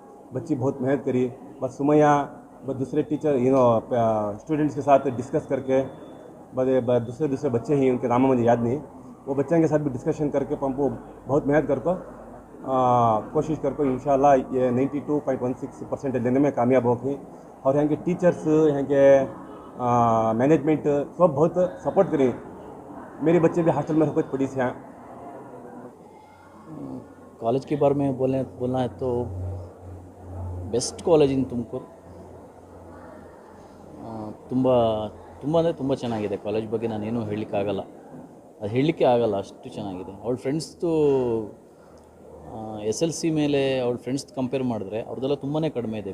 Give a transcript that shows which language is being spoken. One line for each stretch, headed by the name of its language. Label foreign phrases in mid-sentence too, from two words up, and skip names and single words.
Hindi: बच्ची बहुत मेहनत करी, बस सुमैया बस दूसरे टीचर स्टूडेंट्स के साथ डिस्कस करके, दूसरे बच्चे ही उनके नाम मुझे याद नहीं, वो बच्चों के साथ भी डिस्कशन करके हमको बहुत मेहनत करके कोशिश करके इंशाल्लाह ये 92.16% लेने में कामयाब होगी। और यहाँ के टीचर्स, यहाँ के मैनेजमेंट सब बहुत सपोर्ट करें। मेरे बच्चे भी हॉस्टल में कुछ पढ़ी से हैं। कॉलेज के बारे में बोलना है तो
English: best college in Tumakuru.
Kannada: ತುಂಬ ಅಂದರೆ ತುಂಬ ಚೆನ್ನಾಗಿದೆ. ಕಾಲೇಜ್ ಬಗ್ಗೆ ನಾನೇನು ಹೇಳಲಿಕ್ಕಾಗಲ್ಲ, ಅದು ಹೇಳಲಿಕ್ಕೆ ಆಗಲ್ಲ, ಅಷ್ಟು ಚೆನ್ನಾಗಿದೆ. ಅವಳ ಫ್ರೆಂಡ್ಸ್ದು SLC ಮೇಲೆ ಅವಳ ಫ್ರೆಂಡ್ಸ್ ಕಂಪೇರ್ ಮಾಡಿದ್ರೆ ಅವ್ರದ್ದೆಲ್ಲ ತುಂಬಾ ಕಡಿಮೆ ಇದೆ.